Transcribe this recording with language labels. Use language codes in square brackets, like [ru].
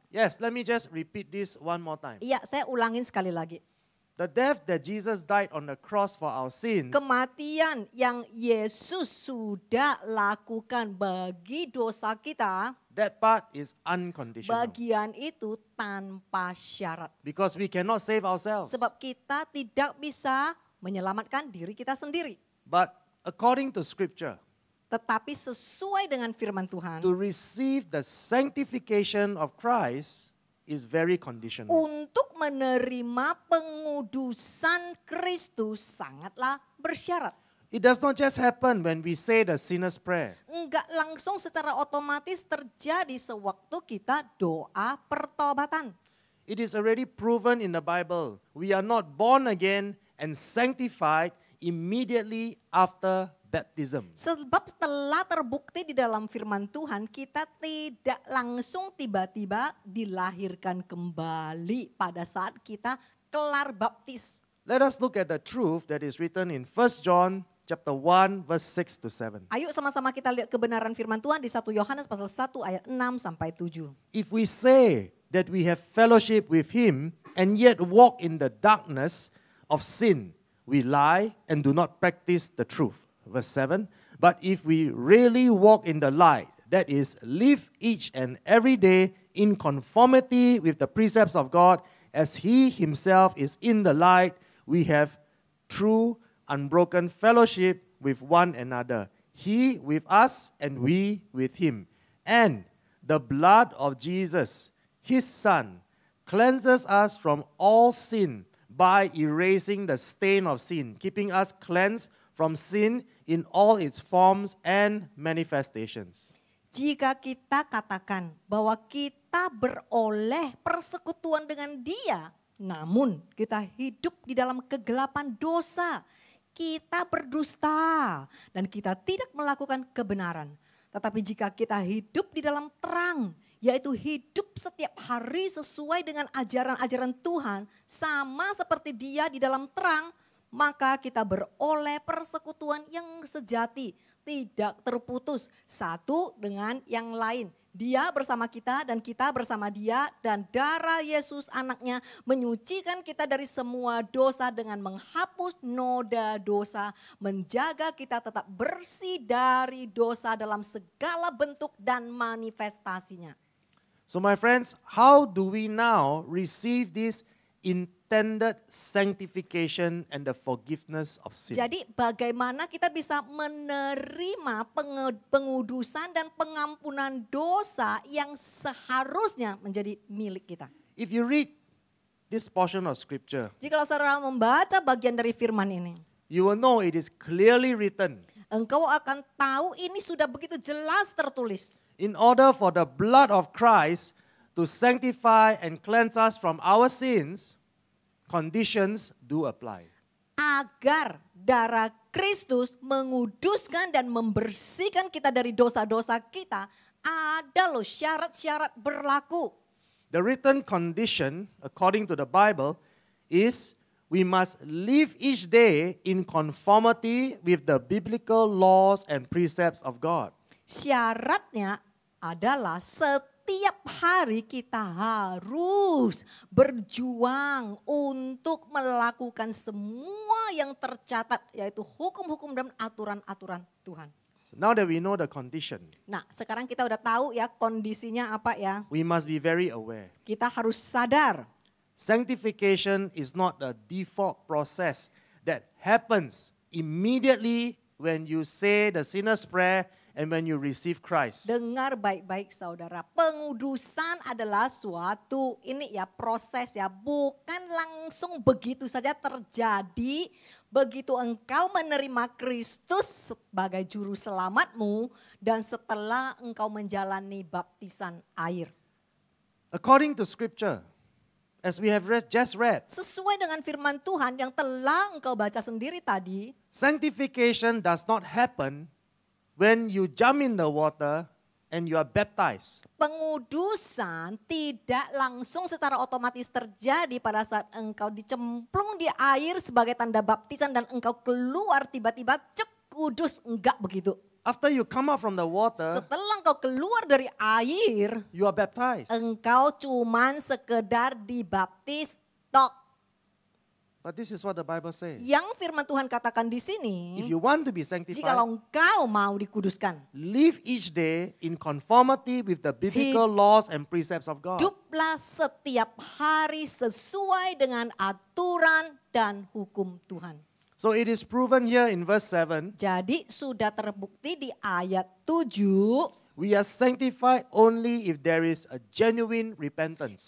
[en] Yes, let me just repeat this one more time. [id] Iya, saya ulangin sekali lagi. [en] The death that Jesus died on the cross for our sins [id] Kematian yang Yesus sudah lakukan bagi dosa kita, [en] that part is unconditional. [id] bagian itu tanpa syarat. [en] Because we cannot save ourselves. [id] Sebab kita tidak bisa menyelamatkan diri kita sendiri. [en] But according to Scripture, [id] Tetapi sesuai dengan firman Tuhan, [en] to receive the sanctification of Christ is very conditional. [id] untuk menerima pengudusan Kristus sangatlah bersyarat. [en] It does not just happen when we say the sinner's prayer. [id] Enggak langsung secara otomatis terjadi sewaktu kita doa pertobatan. [en] It is already proven in the Bible. We are not born again and sanctified immediately after baptism. [id] Sebab telah terbukti di dalam firman Tuhan, kita tidak langsung tiba-tiba dilahirkan kembali pada saat kita kelar baptis. [en] Let us look at the truth that is written in 1 John chapter 1 verse 6 to 7. [id] Ayo sama-sama kita lihat kebenaran firman Tuhan di 1 Yohanes pasal 1 ayat 6 sampai 7. [en] If we say that we have fellowship with Him and yet walk in the darkness of sin, we lie and do not practice the truth. Verse 7, but if we really walk in the light, that is, live each and every day in conformity with the precepts of God, as He Himself is in the light, we have true, unbroken fellowship with one another. He with us and we with Him. And the blood of Jesus, His Son, cleanses us from all sin by erasing the stain of sin, keeping us cleansed from sin in all its forms and manifestations. [id] Jika kita katakan bahwa kita beroleh persekutuan dengan Dia, namun kita hidup di dalam kegelapan dosa, kita berdusta dan kita tidak melakukan kebenaran. Tetapi jika kita hidup di dalam terang, yaitu hidup setiap hari sesuai dengan ajaran-ajaran Tuhan, sama seperti Dia di dalam terang, maka kita beroleh persekutuan yang sejati, tidak terputus satu dengan yang lain. Dia bersama kita dan kita bersama Dia, dan darah Yesus anaknya menyucikan kita dari semua dosa dengan menghapus noda dosa, menjaga kita tetap bersih dari dosa dalam segala bentuk dan manifestasinya. [en] So my friends, how do we now receive this intended sanctification and the forgiveness of sin. [id] Jadi bagaimana kita bisa menerima pengudusan dan pengampunan dosa yang seharusnya menjadi milik kita. [en] If you read this portion of scripture, [id] Jikalau saudara membaca bagian dari firman ini, [en] you will know it is clearly written. [id] engkau akan tahu ini sudah begitu jelas tertulis. [en] In order for the blood of Christ to sanctify and cleanse us from our sins, conditions do apply. [id] Agar darah Kristus menguduskan dan membersihkan kita dari dosa-dosa kita, ada loh syarat-syarat berlaku. [en] The written condition, according to the Bible, is we must live each day in conformity with the biblical laws and precepts of God. [id] Syaratnya adalah setiap hari kita harus berjuang untuk melakukan semua yang tercatat, yaitu hukum-hukum dan aturan-aturan Tuhan. [en] So now that we know the condition, [id] Nah, sekarang kita udah tahu ya kondisinya apa ya. [en] we must be very aware. [id] Kita harus sadar. [en] Sanctification is not a default process that happens immediately when you say the sinner's prayer and when you receive Christ. [id] Dengar baik-baik saudara, pengudusan adalah suatu proses ya, bukan langsung begitu saja terjadi begitu engkau menerima Kristus sebagai juru selamatmu dan setelah engkau menjalani baptisan air. [en] According to scripture, as we have just read, [id] Sesuai dengan firman Tuhan yang telah engkau baca sendiri tadi, [en] sanctification does not happen when you jump in the water and you are baptized. [id] pengudusan tidak langsung secara otomatis terjadi pada saat engkau dicemplung di air sebagai tanda baptisan dan engkau keluar tiba-tiba cek kudus, enggak begitu. [en] After you come out from the water, [id] Setelah engkau keluar dari air, [en] you are baptized. [id] engkau cuman sekedar dibaptis tok. [en] But this is what the Bible says. [id] Yang firman Tuhan katakan di [en] If [id] sini, [en] you want to be sanctified, [id] jikalau engkau mau dikuduskan, [en] live each day in conformity with the biblical laws and precepts of God. [id] hiduplah setiap hari sesuai dengan aturan dan hukum Tuhan. [en] So it is proven here in verse 7, [id] Jadi sudah terbukti di ayat 7, [en] we are sanctified only if there is a genuine repentance.